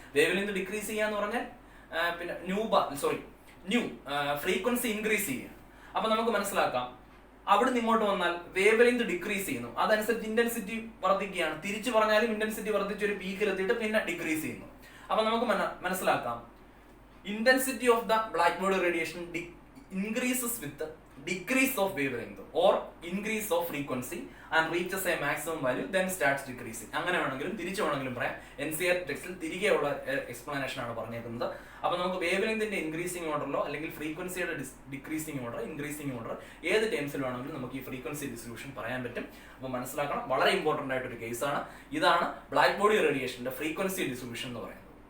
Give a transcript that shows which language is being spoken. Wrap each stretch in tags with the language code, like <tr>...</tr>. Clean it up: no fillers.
<ml>Wave length decrease ചെയ്യുക എന്ന് പറഞ്ഞാൽ പിന്നെ ന്യൂ ഫ്രീക്വൻസി ഇൻക്രീസ് ചെയ്യുക. അപ്പൊ നമുക്ക് മനസ്സിലാക്കാം അവിടുന്ന് ഇങ്ങോട്ട് വന്നാൽ വേവ് ലെങ്ത് ഡിക്രീസ് ചെയ്യുന്നു, അതനുസരിച്ച് ഇന്റൻസിറ്റി വർദ്ധിക്കുകയാണ്. തിരിച്ചു പറഞ്ഞാലും ഇന്റൻസിറ്റി വർദ്ധിച്ച് ഒരു പീക്കിൽ എത്തിയിട്ട് പിന്നെ ഡിക്രീസ് ചെയ്യുന്നു. അപ്പൊ നമുക്ക് മനസ്സിലാക്കാം</ml> <en>intensity of the black body radiation increases with the decrease of wavelength or increase of frequency and reaches a maximum value, then starts decreasing.</en> <ml>അങ്ങനെ വേണമെങ്കിലും തിരിച്ചു വേണമെങ്കിലും പറയാം. NCERT ടെക്സ്റ്റിൽ തിരികെയുള്ള എക്സ്പ്ലനേഷൻ ആണ് പറഞ്ഞേക്കുന്നത്. അപ്പോൾ നമുക്ക് വേവ് ലെങ്തിന്റെ ഇൻക്രീസിംഗ് ഓർഡറിലോ അല്ലെങ്കിൽ ഫ്രീക്വൻസിയുടെ ഡിക്രീസിംഗ് ഓർഡർ, ഇൻക്രീസിംഗ് ഓർഡർ ഏത് ടൈംസിൽ വേണമെങ്കിലും നമുക്ക് ഈ ഫ്രീക്വൻസി ഡിസ്ട്രിബ്യൂഷൻ പറയാൻ പറ്റും. അപ്പോൾ മനസ്സിലാക്കണം, വളരെ ഇമ്പോർട്ടന്റ് ആയിട്ടൊരു കേസാണ്. ഇതാണ് ബ്ലാക്ക് ബോഡി റേഡിയേഷന്റെ ഫ്രീക്വൻസി ഡിസ്ട്രിബ്യൂഷൻ എന്ന് പറയുന്നത്.</ml>